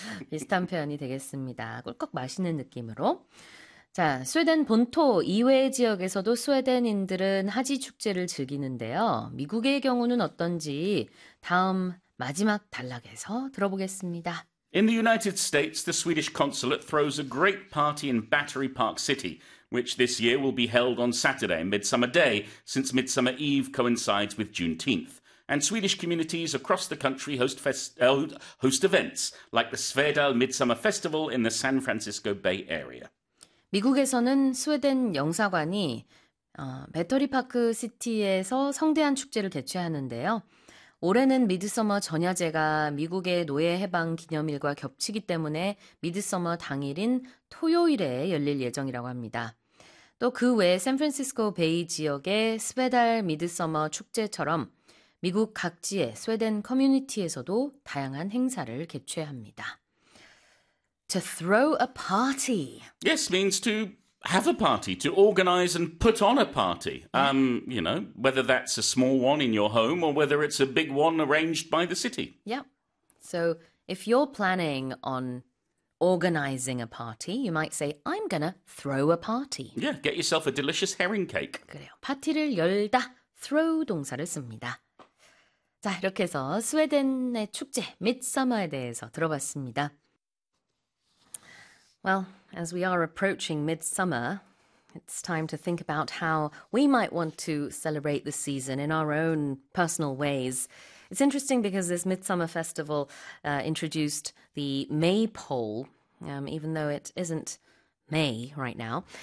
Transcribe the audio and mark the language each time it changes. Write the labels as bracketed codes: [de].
[ko] 비슷한 표현이 되겠습니다. 꿀꺽 마시는 느낌으로. 자, 스웨덴 본토 이외의 지역에서도 스웨덴인들은 하지 축제를 즐기는데요. 미국의 경우는 어떤지 다음 마지막 단락에서 들어보겠습니다. [en] In the United States, the Swedish consulate throws a great party in Battery Park City, which this year will be held on Saturday, Midsummer Day, since Midsummer Eve coincides with Juneteenth. And Swedish communities across the country host events like the Svedal Midsummer Festival in the San Francisco Bay Area. [ko] 미국에서는 스웨덴 영사관이 배터리 파크 시티에서 성대한 축제를 개최하는데요. 올해는 미드서머 전야제가 미국의 노예 해방 기념일과 겹치기 때문에 미드서머 당일인 토요일에 열릴 예정이라고 합니다. 또그 외에 샌프란시스코 베이 지역의 스웨달 미드서머 축제처럼 미국 각지의 스웨덴 커뮤니티에서도 다양한 행사를 개최합니다. [en] To throw a party. Yes, means to have a party, to organize and put on a party. Yeah. Whether that's a small one in your home or whether it's a big one arranged by the city. Yep. So if you're planning on organizing a party, you might say, I'm gonna throw a party. 예, get yourself a delicious herring cake. [ko] 그래요. 파티를 열다. Throw 동사를 씁니다. 자, 이렇게 해서 스웨덴의 축제, 미드서머에 대해서 들어봤습니다. [en] Well, as we are approaching midsummer, it's time to think about how we might want to celebrate the season in our own personal ways. It's interesting because this midsummer festival introduced the maypole, even though it isn't May right now.